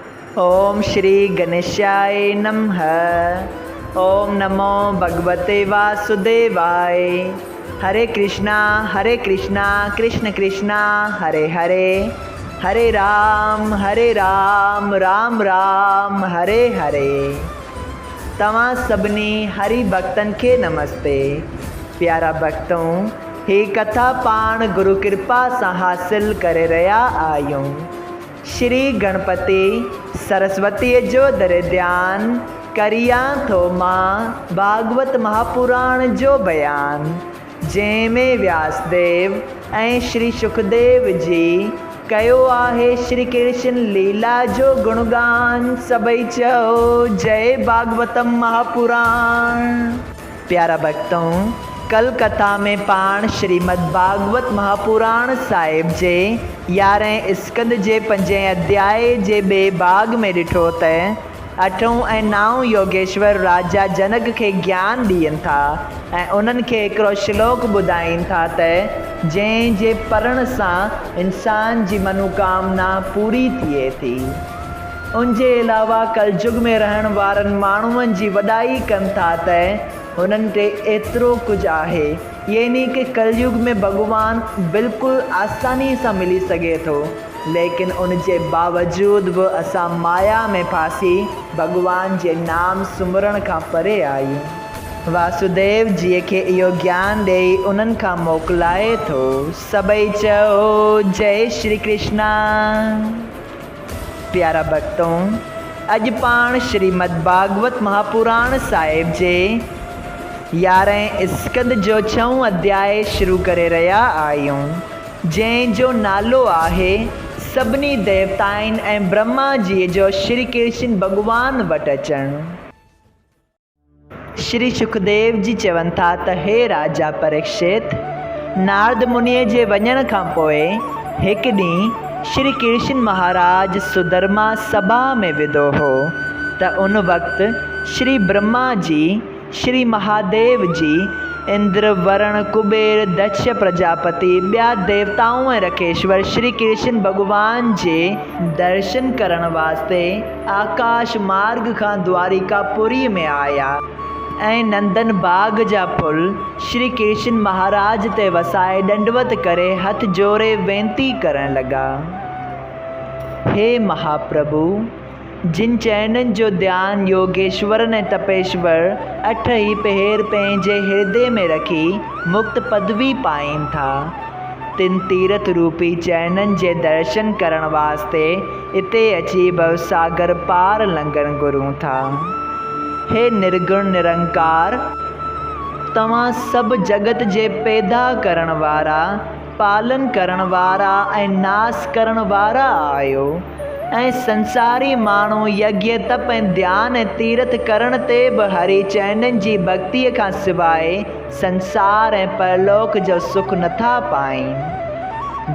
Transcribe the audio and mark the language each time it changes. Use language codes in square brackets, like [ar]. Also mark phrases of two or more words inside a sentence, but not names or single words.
[sa] ओम श्री गणेशाय नमः। ओम नमो भगवते वासुदेवाय। हरे कृष्णा कृष्ण कृष्णा हरे हरे, हरे राम राम राम हरे हरे। [sd] तव्हां सभिनी हरि भक्तन के नमस्ते। प्यारा भक्तों, ही कथा पाण गुरु कृपा से हासिल करे रहा आयूं। श्री गणपति सरस्वती जो दर ध्यान करिया थो मां भागवत महापुराण जो बयान, जंहिंमें व्यासदेव ऐं श्री सुखदेव जी कयो आहे श्री कृष्ण लीला जो गुणगान। सभई चओ जय भागवतम महापुराण। प्यारा भक्तों, कल कथा में पाण श्रीमद् भागवत महापुराण साहिब जे 11 स्कंद जे 5 अध्याय जे बे भाग में ॾिठो त 8 ऐं 9 योगेश्वर राजा जनक के ज्ञान ॾियनि था ऐं उन्हनि खे हिकिड़ो श्लोक ॿुधाइनि था त जंहिं जे पढ़ण सां इंसान जी मनोकामना पूरी थिए थी। उनजे अलावा कलयुग में रहण वारनि माण्हुनि जी वॾाई कनि था त उन्हनि ते एतिरो कुझु आहे, यानी कि कलयुग में भगवान बिल्कुलु आसानी सां मिली सघे थो, लेकिन उन जे बावजूद बि असां माया में फासी भगवान जे नाम सुमरण खां परे आहियूं। वासुदेव जी के इहो ज्ञान ॾेई उन्हनि खां मोकिलाए थो। सभई चओ जय श्री कृष्णा। प्यारा भक्तों, अॼु पाण श्रीमद् भागवत महापुराण साहिब जे 11 स्कंद जो 6 अध्याय शुरू करे रहा आहियूं, जंहिंजो नालो आहे सभिनी देवताउनि ऐं ब्रह्मा जी जो श्री कृष्ण भगवान वटि अचणु। श्री सुखदेव जी चवनि था त हे राजा परीक्षित, नारद मुनीअ जे वञण खां पोइ हिकु ॾींहुं श्री कृष्ण महाराज सुधर्मा सभा में विदो हो त उन वक़्तु श्री ब्रह्मा जी, श्री महादेव जी, इंद्र, वरुण, कुबेर, दक्ष प्रजापति, ॿिया देवताऊं ऐं रखेश्वर श्री कृष्ण भगवान जे दर्शन करण वास्ते आकाश मार्ग खां द्वारिकापुरी में आया ऐं नंदन बाग जा फुल श्री कृष्ण महाराज ते वसाए दंडवत करे हथ जोड़े वेनती करण लगा। हे महाप्रभु, जिन चरणनि जो ध्यान योगेश्वर ने तपेश्वर 8 ही पहर पंहिंजे हृदय में रखी मुक्त पदवी पाइनि था, तिन तीर्थ रूपी चरणनि जे दर्शन करण वास्ते इते अची भवसागर पार लंघण घुरूं था। हे निर्गुण निरंकार, तव्हां सभु जगत जे पैदा करण वारा, पालन करण वारा ऐं नाश करण वारा आहियो ऐं संसारी माण्हू यज्ञ तप ऐं ध्यान ऐं तीर्थ करण ते बि हरि चरणनि जी भक्तीअ खां सवाइ संसार ऐं परलोक जो सुख नथा पाइनि।